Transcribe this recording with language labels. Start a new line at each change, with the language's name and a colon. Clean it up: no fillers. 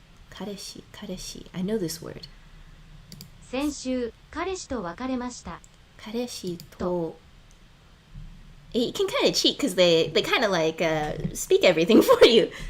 English: 彼氏 I know this word.
Japanese: 先週彼氏と別れました。
English: 彼氏と You can kind of cheat because they kind of like speak everything for you.